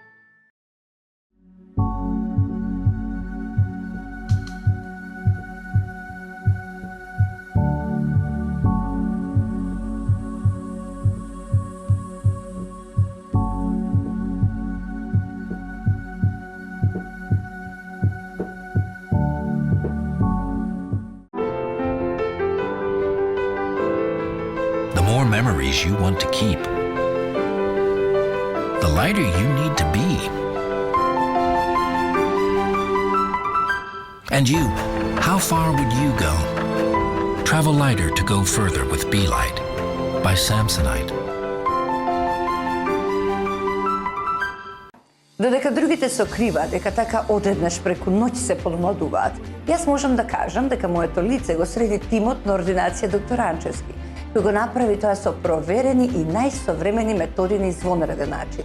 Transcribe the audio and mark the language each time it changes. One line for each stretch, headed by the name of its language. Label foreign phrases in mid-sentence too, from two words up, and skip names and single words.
English: Memories you want to keep, the lighter you need to be. And you, how far would you go? Travel lighter to go further with Be Light by Samsonite.
Macedonian: Додека другите се окрива дека така одеднаш преку ноќ се помладуваат, јас можам да кажам дека моето лице го среди тимот на ординација доктор Анчевски, кој го направи тоа со проверени и најсовремени методи на извонреден начин.